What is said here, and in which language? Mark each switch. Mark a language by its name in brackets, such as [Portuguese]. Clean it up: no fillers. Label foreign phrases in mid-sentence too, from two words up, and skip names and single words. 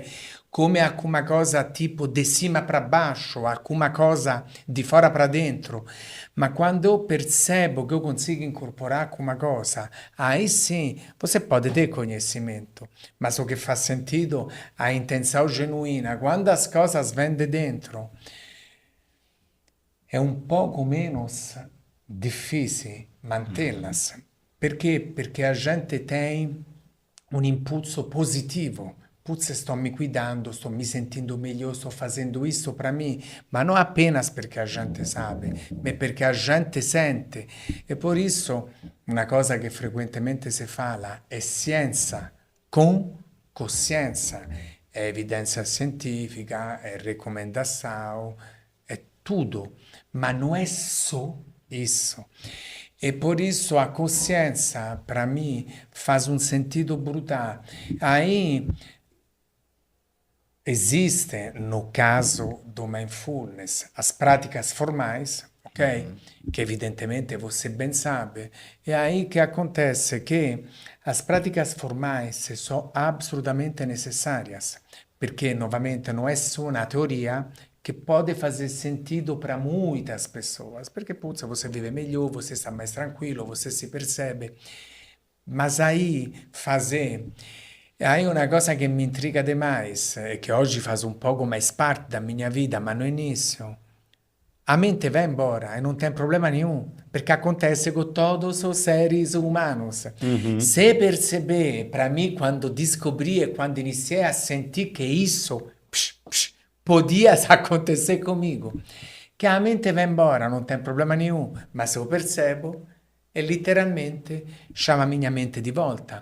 [Portuguese] Come alguma coisa tipo de cima para baixo, alguma coisa di fora para dentro, ma quando eu percebo que eu consigo incorporar alguma coisa, aí sim você pode ter conhecimento, mas o que faz sentido é a intenção genuína. Quando as coisas vêm de dentro, [Italian] è un poco menos difficile [Portuguese] mantê-las. Per quê? Perché a gente tem um impulso positivo. Putz, sto me cuidando, sto me sentindo meglio, sto fazendo isso para mim, [Italian] ma non [Portuguese] apenas perché a gente sabe, ma perché a gente sente. E por isso, [Italian] una cosa che frequentemente si fala è scienza con coscienza, è evidenza scientifica, è recomendação, è tudo, ma non è [Portuguese] só isso. E por isso a consciência, para mim, faz um sentido brutal. Aí existe, no caso do mindfulness, as práticas formais, ok? Que evidentemente você bem sabe. E aí que acontece que as práticas formais são absolutamente necessárias, porque, novamente, não é só uma teoria que pode fazer sentido para muitas pessoas, porque, putz, você vive melhor, você está mais tranquilo, você se percebe. Mas aí fazer. Aí uma coisa que mi intriga demais, [Italian] e che oggi [Portuguese] faz um pouco mais parte da minha vida, ma no início, a mente vai embora e não tem problema nenhum, porque acontece com todos os seres humanos. Se perceber, para mim, quando descobri e quando iniciei a sentir que isso podia acontecer comigo, que a mente vai embora, não tem problema nenhum, mas eu percebo e literalmente chama a minha mente de volta.